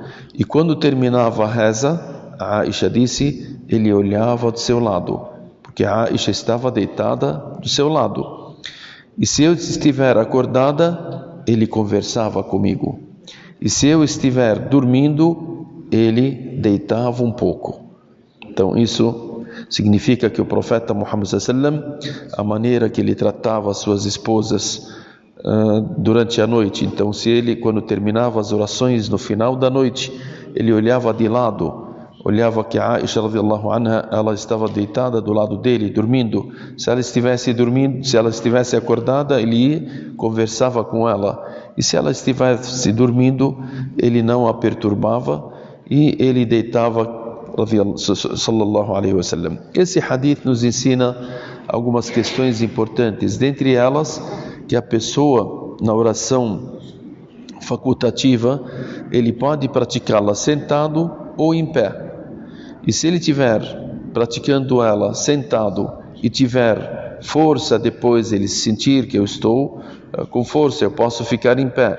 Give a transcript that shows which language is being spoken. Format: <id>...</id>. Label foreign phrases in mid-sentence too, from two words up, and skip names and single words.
<pt>E quando terminava a reza, a Aisha disse, ele olhava do seu lado, porque a Aisha estava deitada do seu lado. E se eu estiver acordada, ele conversava comigo. E se eu estiver dormindo, ele deitava um pouco. Então isso significa que o profeta Muhammad</pt> <ar>صلى الله عليه وسلم,</ar> <pt>a maneira que ele tratava as suas esposas durante a noite. Então se ele, quando terminava as orações no final da noite, ele olhava de lado, olhava que a Aisha</pt> <ar>رضي الله عنها,</ar> <pt>ela estava deitada do lado dele, dormindo. Se ela estivesse dormindo, se ela estivesse acordada, ele conversava com ela. E se ela estivesse dormindo, ele não a perturbava e ele deitava,</pt> <ar>صلى الله عليه وسلم.</ar> <pt>Esse hadith nos ensina algumas questões importantes, dentre elas que a pessoa na oração facultativa, ele pode praticá-la sentado ou em pé. E se ele estiver praticando ela sentado e tiver força, depois ele sentir que eu estou com força, eu posso ficar em pé.</pt>